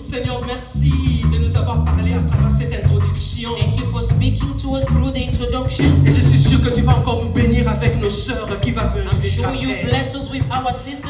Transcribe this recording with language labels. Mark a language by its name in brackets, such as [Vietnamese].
[French] Seigneur, merci de nous avoir parlé à travers cette introduction. [English] Thank you for speaking to us through the introduction. [French] Et je suis sûr que tu vas encore nous bénir avec nos sœurs qui va venir. [English] I'm sure you bless us with our sisters.